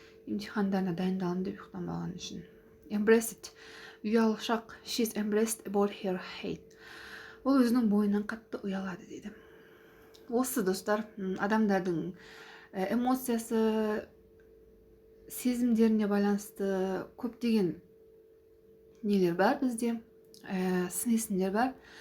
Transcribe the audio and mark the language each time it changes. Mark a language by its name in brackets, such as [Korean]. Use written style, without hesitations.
[Kazakh] Емтихандарына дайындалым деп ұйықтамаған үшін. Embarrassed, ұялшақ. [English] She's embarrassed about her height. [Kazakh] Ол өзінің бойынан қатты ұялады дейді. Осы достар, адамдардың эмоциясы, сезімдеріне байланысты көптеген нелер бар бізде, сын есімдер бар.